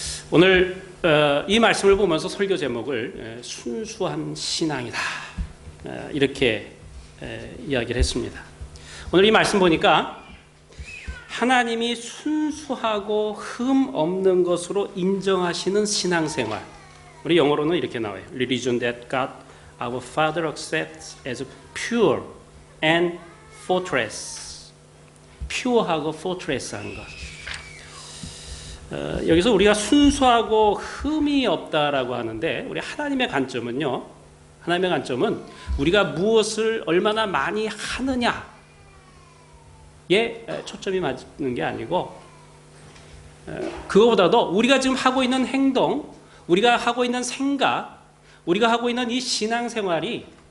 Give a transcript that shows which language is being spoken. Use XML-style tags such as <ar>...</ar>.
<ko>오늘 이 말씀을 보면서 설교 제목을 순수한 신앙이다 이렇게 이야기를 했습니다. 오늘 이 말씀 보니까 하나님이 순수하고 흠 없는 것으로 인정하시는 신앙생활, 우리 영어로는 이렇게 나와요.</ko> <en>Religion that God our Father accepts as pure and fortress.</en> <ko>퓨어하고 fortress한 것. 여기서 우리가 순수하고 흠이 없다라고 하는데 우리 하나님의 관점은요. 하나님의 관점은 우리가 무엇을 얼마나 많이 하느냐에 초점이 맞는 게 아니고 그거보다도 우리가 지금 하고 있는 행동, 우리가 하고 있는 생각, 우리가 하고 있는 이 신앙생활이</ko>